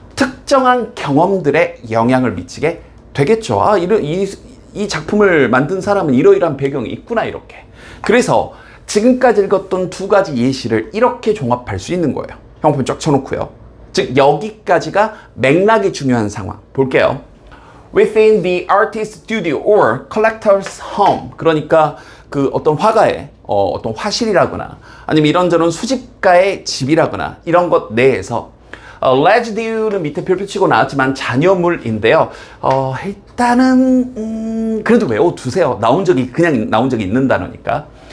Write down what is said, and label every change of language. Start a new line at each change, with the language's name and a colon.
Korean: 특정한 경험들에 영향을 미치게 되겠죠. 이 작품을 만든 사람은 이러이러한 배경이 있구나, 이렇게. 그래서 지금까지 읽었던 두 가지 예시를 이렇게 종합할 수 있는 거예요. 형편 쫙 쳐놓고요. 즉, 여기까지가 맥락이 중요한 상황. 볼게요.
English: Within the artist's studio or collector's home.
Korean: 그러니까 그 어떤 화가의 어떤 화실이라거나 아니면 이런저런 수집가의 집이라거나 이런 것 내에서 레지듀는 밑에 별표 치고 나왔지만 잔여물인데요. 일단은 그래도 외워두세요. 그냥 나온 적이 있는 단어니까.